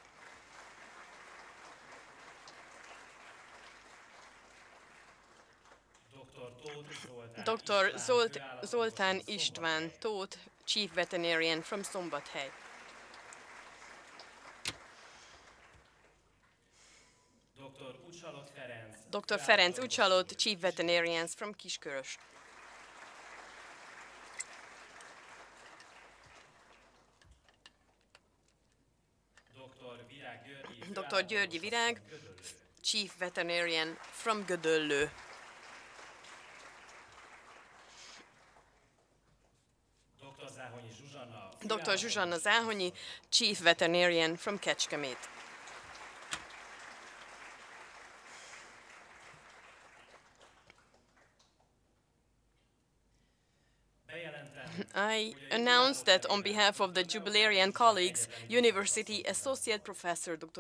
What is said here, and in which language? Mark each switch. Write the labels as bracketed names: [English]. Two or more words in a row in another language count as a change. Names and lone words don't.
[English] Dr. Zoltán István Tóth, Chief Veterinarian from Szombathely. Dr. Ferenc Ucsalot, Chief Veterinarians from Kiskörös. Dr. Györgyi Virág, Chief Veterinarian from Gödöllő. Dr. Zsuzsanna Záhonyi, Chief Veterinarian from Kecskemét. I announce that on behalf of the jubilarian colleagues, University Associate Professor Dr.